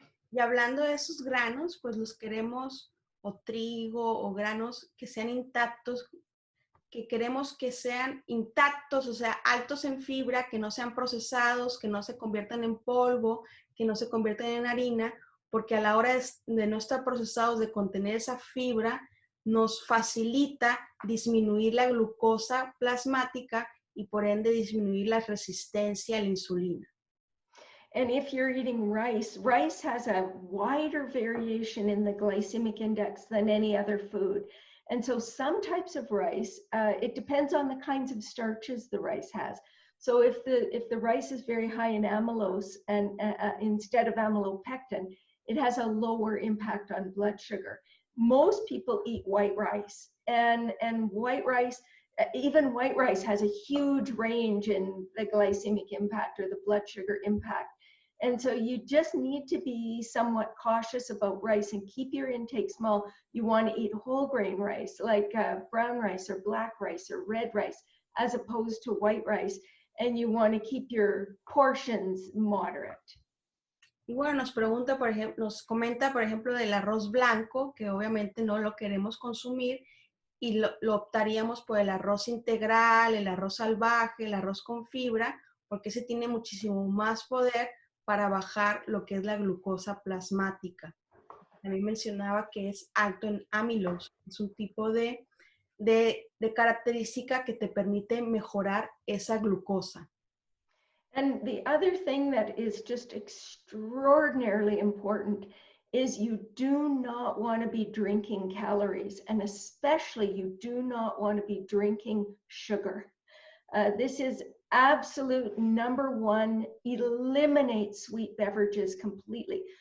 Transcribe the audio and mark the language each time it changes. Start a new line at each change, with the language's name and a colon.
Spanish: Y hablando de esos granos, pues los queremos, o trigo, o granos que sean intactos, que queremos que sean intactos, o sea, altos en fibra, que no sean procesados, que no se conviertan en polvo, que no se conviertan en harina, porque a la hora de no estar procesados, de contener esa fibra, nos facilita disminuir la glucosa plasmática y por ende disminuir la resistencia a la insulina.
English: And if you're eating rice, rice has a wider variation in the glycemic index than any other food. And so some types of rice, it depends on the kinds of starches the rice has. So if the rice is very high in amylose and instead of amylopectin, it has a lower impact on blood sugar. Most people eat white rice, and white rice, even white rice has a huge range in the glycemic impact or the blood sugar impact. And so you just need to be somewhat cautious about rice and keep your intake small. You want to eat whole grain rice, like brown rice or black rice or red rice, as opposed to white rice. And you want to keep your portions moderate.
Spanish: Y bueno, nos comenta, por ejemplo, del arroz blanco, que obviamente no lo queremos consumir, y lo optaríamos por el arroz integral, el arroz salvaje, el arroz con fibra, porque ese tiene muchísimo más poder para bajar lo que es la glucosa plasmática. También mencionaba que es alto en amilose, es un tipo de característica que te permite mejorar esa glucosa.
English: And the other thing that is just extraordinarily important is you do not want to be drinking calories, and especially you do not want to be drinking sugar. This is absolute number one. Eliminate sweet beverages completely.